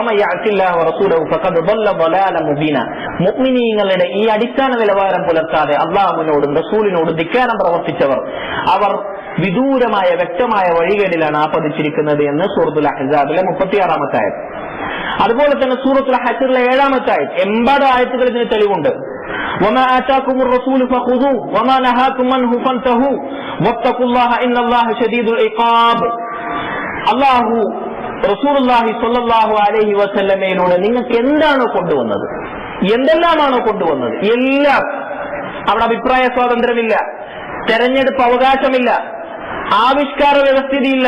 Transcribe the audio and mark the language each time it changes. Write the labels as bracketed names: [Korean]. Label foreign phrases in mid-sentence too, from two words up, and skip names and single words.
[Malayalam] മുഅ്മിനീങ്ങളുടെ ഈ അടിസ്ഥാന നിലവാരം പുലർത്താതെ അള്ളാഹുവിനോടും റസൂലിനോടും ധിക്കാരം പ്രവർത്തിച്ചവർ അവർ വിദൂരമായ വ്യക്തമായ വഴികേടിലാണ് ആപതിച്ചിരിക്കുന്നത് എന്ന് സൂറത്തുൽ അഹ്സാബിലെ 36-ാമത്തെ ആയത്ത്. അതുപോലെ തന്നെ സൂറത്തുൽ ഹശ്റിലെ 7-ാമത്തെ ആയത്ത്, 80 ആയത്തുകൾ ഇതിന് തെളിവുണ്ട്. [Arabic] وما آتاكم الرسول فخذوه وما نهاكم عنه فانتهوا واتقوا الله إن الله شديد العقاب. [Malayalam] അല്ലാഹു [Arabic] رسول الله صلى الله عليه [Malayalam] വസല്ലമയിലൂടെ നിങ്ങൾക്ക് എന്താണോ കൊണ്ടുവന്നത്, എന്തെല്ലാമാണോ കൊണ്ടുവന്നത്, എല്ലാം. അവിടെ അഭിപ്രായ സ്വാതന്ത്ര്യമില്ല, തെരഞ്ഞെടുപ്പ് അവകാശമില്ല, ആവിഷ്കാര വ്യവസ്ഥിതിയില്ല.